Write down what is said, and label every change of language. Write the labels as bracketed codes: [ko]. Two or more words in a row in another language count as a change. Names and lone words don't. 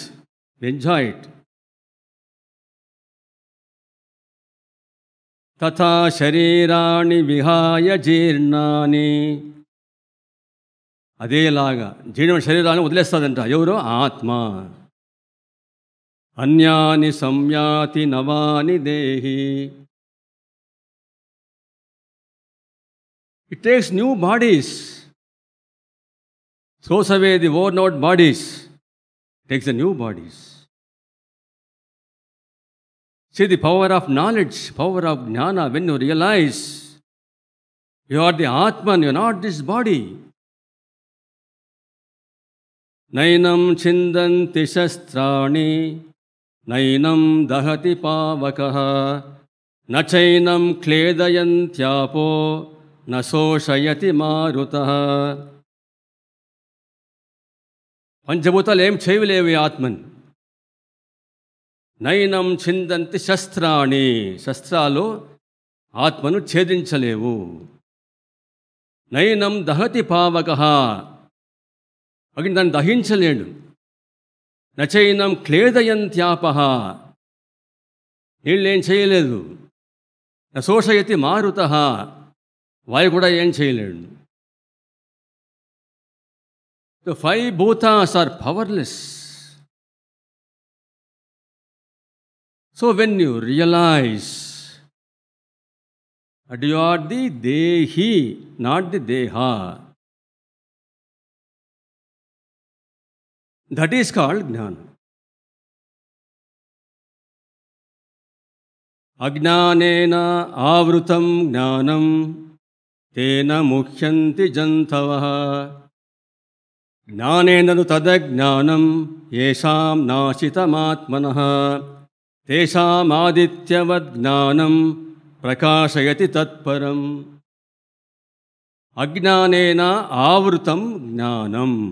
[en] We enjoy it. [sa] తథా శరీరాణి విహాయ జీర్ణాని. [te] అదేలాగా జీర్ణ శరీరాన్ని వదిలేస్తుందంట. ఎవరు? ఆత్మ. [sa] అన్యాని సంయాతి నవాని దేహి. [en] It takes new bodies, throws away the worn out bodies, takes the new bodies. See the power of knowledge, power of jnana, when you realize you are the Atman, you are not this body. [sa] Nainam chindanti shastrani, nainam dahati pavakaha, nachainam kledayantyapo, nasoshayati marutaha. [te] పంచభూతాలు ఏం చేయలేవు ఆత్మన్. [sa] నైనం చిందంతి శస్త్రాణి, [te] శస్త్రాలు ఆత్మను ఛేదించలేవు. [sa] నైనం దహతి పావక, [te] అగ్ని దాన్ని దహించలేడు. [sa] నచైనం క్లేదయంత్యాప, [te] నీళ్ళేం చేయలేదు. [sa] నశోషయతి మారుత, [te] వాయు కూడా ఏం చేయలేడు. [en] The five bhutas are powerless. So when you realize that you are the Dehi, not the Deha, that is called Jnana. [sa] Ajnanena avrutam jnanam tena mukhyanti jantavaha. జ్ఞానేనను తదజ్ఞానం ఏషాం నాశితమాత్మనః తేషామాదిత్యవద్ జ్ఞానం ప్రకాశయతి తత్పరం. అజ్ఞానేన ఆవృతం జ్ఞానం.